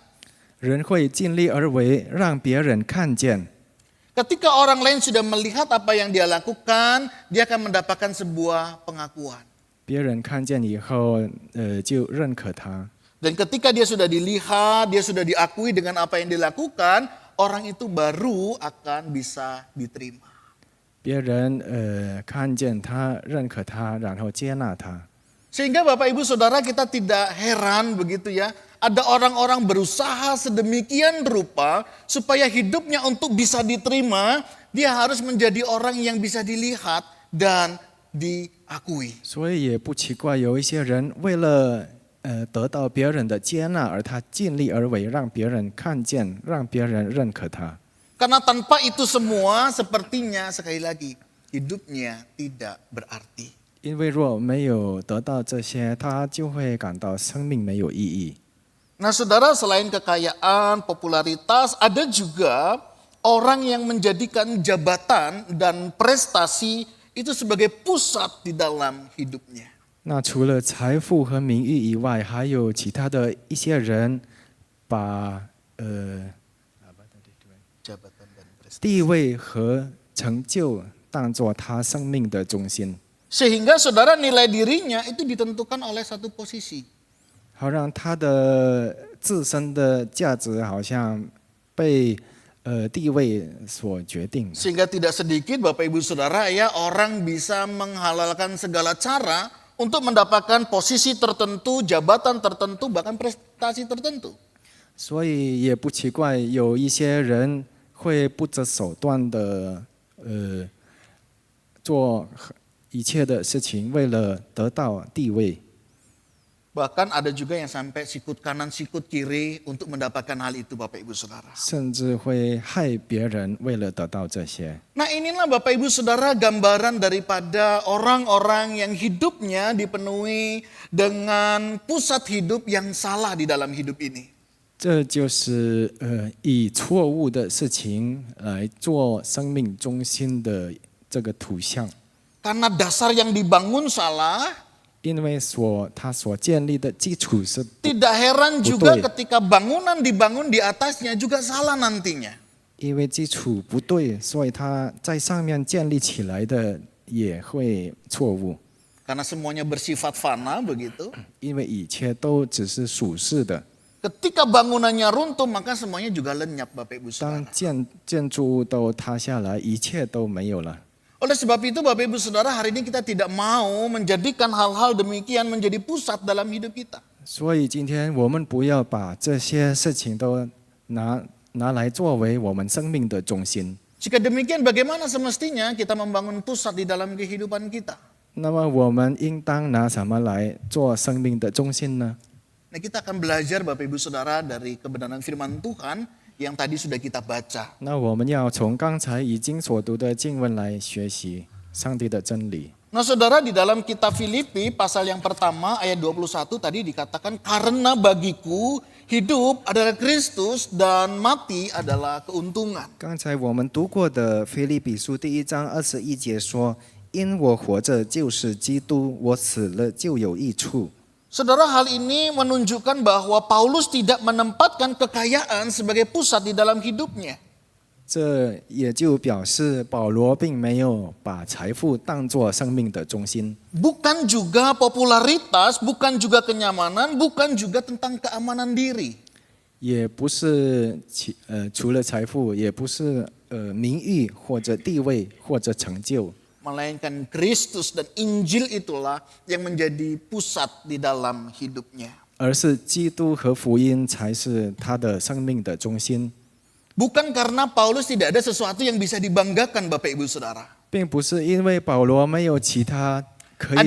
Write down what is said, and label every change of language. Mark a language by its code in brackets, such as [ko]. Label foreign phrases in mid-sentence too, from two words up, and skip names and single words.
[zh] 人会尽力而为，让别人看见。 [id] Ketika orang lain sudah melihat apa yang dia lakukan, dia akan mendapatkan sebuah pengakuan. [zh] 别人看见以后，就认可他。 [id] Dan ketika dia sudah dilihat, dia sudah diakui dengan apa yang dilakukan, orang itu baru akan bisa diterima. [zh] 别人看见他、认可他，然后接纳他。 [id] Sehingga Bapak Ibu Saudara kita tidak heran begitu ya. Ada orang-orang berusaha sedemikian rupa supaya hidupnya untuk bisa diterima, dia harus menjadi orang yang bisa dilihat dan diakui. [zh] 所以也不奇怪，有一些人为了得到别人的接纳，而他尽力而为，让别人看见，让别人认可他。 [id] Karena tanpa itu semua sepertinya sekali lagi hidupnya tidak berarti. [zh] 因为若没有得到这些，他就会感到生命没有意义。 [id] Nah saudara, selain kekayaan, popularitas, ada juga orang yang menjadikan jabatan dan prestasi itu sebagai pusat di dalam hidupnya. [zh] 那除了财富和名誉以外，还有其他的一些人把 [id] Jabatan dan prestasi. [zh] 地位和成就当作他生命的中心， [id] Sehingga saudara nilai dirinya itu ditentukan oleh satu posisi. [zh] 好让他的自身的价值好像被地位所决定。 [id] Sehingga tidak sedikit Bapak Ibu Saudara ya orang bisa menghalalkan segala cara untuk mendapatkan posisi tertentu, jabatan tertentu, bahkan prestasi tertentu. [zh] 所以也不奇怪，有一些人会不择手段的做一切的事情，为了得到地位。 [id] Bahkan ada juga yang sampai sikut kanan, sikut kiri untuk mendapatkan hal itu Bapak Ibu Saudara. [zh] 甚至会害别人，为了得到这些。 [id] Nah inilah Bapak Ibu Saudara gambaran daripada orang-orang yang hidupnya dipenuhi dengan pusat hidup yang salah di dalam hidup ini. [zh] 这就是以错误的事情来做生命中心的这个图像， [id] Karena dasar yang dibangun salah, [zh] 因为他所建立的基础是 [id] tidak heran juga Betul. ketika bangunan dibangun di atasnya juga salah nantinya. [zh] 因为基础不对，所以他在上面建立起来的也会错误， [id] Karena semuanya bersifat fana begitu. [zh] 因为一切都只是属世的。 [id] Ketika bangunannya runtuh maka semuanya juga lenyap Bapak Ibu [zh] 当 [id] Saudara. [zh] 建筑物都塌下来，一切都没有了。 [id] Oleh sebab itu Bapak Ibu Saudara hari ini kita tidak mau menjadikan hal-hal demikian menjadi pusat dalam hidup kita. [zh] 所以今天我们不要把这些事情都拿来作为我们生命的中心。 [id] Jika demikian bagaimana semestinya kita membangun pusat di dalam kehidupan kita? [zh] 那么我们应当拿什么来做生命的中心呢？ [id] Nah kita akan belajar Bapak Ibu Saudara dari kebenaran firman Tuhan yang tadi sudah kita baca. [zh] 那我们要从刚才已经所读的经文来学习上帝的真理。 [id] Nah saudara di dalam kitab Filipi pasal yang pertama ayat 21 tadi dikatakan karena bagiku hidup adalah Kristus dan mati adalah keuntungan. [zh] 刚才我们读过的腓立比书第1章21节说：“因我活着就是基督，我死了就有益处。” [id] Saudara hal ini menunjukkan bahwa Paulus tidak menempatkan kekayaan sebagai pusat di dalam hidupnya. [zh] 这也就表示保罗并没有把财富当作生命的中心， [id] Bukan juga popularitas, bukan juga kenyamanan, bukan juga tentang keamanan diri. [zh] 也不是除了财富，也不是名誉或者地位或者成就， [id] Melainkan Kristus dan Injil itulah yang menjadi pusat di dalam hidupnya. [zh] 而是基督和福音才是他的生命的中心， [id] Bukan karena Paulus tidak ada sesuatu yang bisa dibanggakan Bapak Ibu Saudara. [zh] 并不是因为保罗没有其他可以